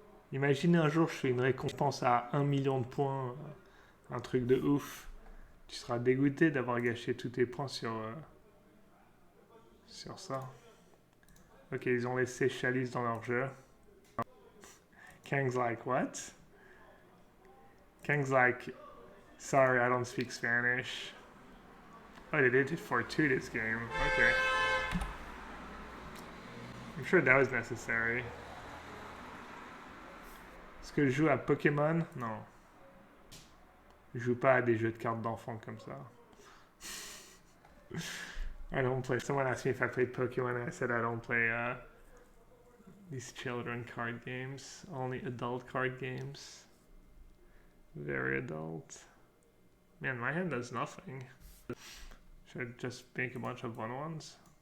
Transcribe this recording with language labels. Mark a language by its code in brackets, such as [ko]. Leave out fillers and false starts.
[fr] Imagine un jour je fais une récompense à 1 million de points, un truc de ouf. Tu seras dégoûté d'avoir gâché tous tes points sur ça. Ok, ils ont laissé Chalice dans leur jeu. [en] Kang's like, what? Kang's like, sorry, I don't speak Spanish. Oh, they did it for 2 this game. Okay. I'm sure that was necessary. [fr] Est-ce que je joue à Pokémon? Non. Je joue pas à des jeux de cartes d'enfants comme ça. [en] I don't play. Someone asked me if I played Pokemon and I said I don't play these children card games. Only adult card games. Very adult. Man, my hand does nothing. Should I just make a bunch of 1/1s?